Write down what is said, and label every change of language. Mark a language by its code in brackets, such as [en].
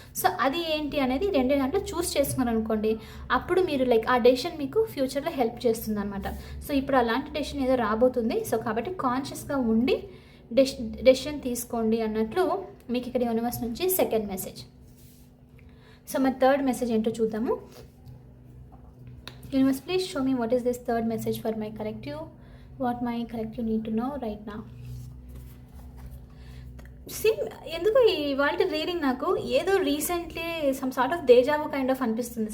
[te] So అది ఏంటి అనేది 2 దాంట్లో చూస్ చేసుకున్నారనుకోండి, అప్పుడు మీరు లైక్ ఆ డెసిషన్ మీకు ఫ్యూచర్లో హెల్ప్ చేస్తుంది అనమాట. సో ఇప్పుడు అలాంటి డెసిషన్ ఏదో రాబోతుంది. సో కాబట్టి కాన్షియస్గా ఉండి డెసిషన్ తీసుకోండి అన్నట్లు మీకు ఇక్కడ యూనివర్స్ నుంచి సెకండ్ మెసేజ్. సో మరి థర్డ్ మెసేజ్ ఏంటో చూద్దాము. [en] Universe, please show me what is this third message for my collective, what my collective need to know right now. [te] ఎందుకు ఇవాళ రీడింగ్ నాకు ఏదో recently [en] some sort of deja vu kind of [te] అనిపిస్తుంది.